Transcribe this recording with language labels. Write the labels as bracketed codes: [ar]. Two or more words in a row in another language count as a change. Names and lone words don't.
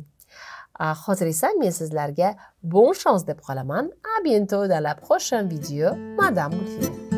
[uz] Hozir esa men sizlarga [fr] bon chance [uz] deb qolaman. [fr] À bientôt dans la prochaine vidéo. Madame Mulfina.